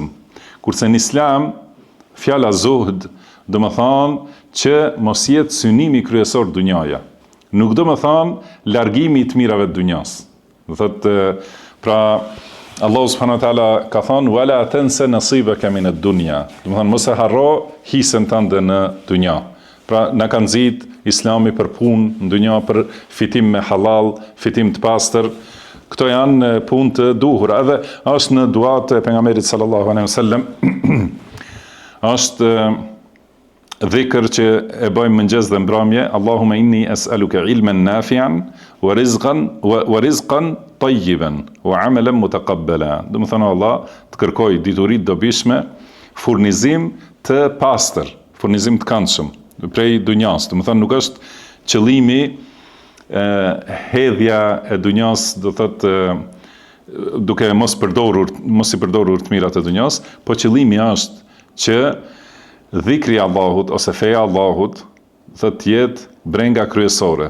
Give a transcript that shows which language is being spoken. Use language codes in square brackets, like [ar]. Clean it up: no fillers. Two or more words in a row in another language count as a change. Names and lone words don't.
[sq] Kurse në Islam fjala zuhd do më thonë që mos jetë synimi kryesor dunjaja. Nuk do më thonë largimi i të mirave të dunjas. Pra Allahu [ar] سبحانه وتعالى [sq] ka thonë [ar] ولا تنس نصيبك من الدنيا. [sq] Do më thonë mos e harro hisën tënde në dunja. Pra na ka nxit Islami për punë në dunja, për fitim me halal, fitim të pastër. Këto janë punë të duhura. Edhe është në duat e pejgamberit [ar] صلى الله عليه وسلم [sq] është dhikr që e bëjmë mëngjes dhe mbrëmje, [ar] اللهم إني أسألك علما نافعا ورزقا طيبا وعملا متقبلا. [sq] Do të thonë Allah të kërkoj dituri të dobishme, furnizim të pastër, furnizim të këndshëm prej dunjas. Do të thonë nuk është qëllimi hedhja e dunjas, do thotë duke mos i përdorur të mirat e dunjas, po qëllimi është që dhikri i Allahut ose feja e Allahut të jetë brenga kryesore.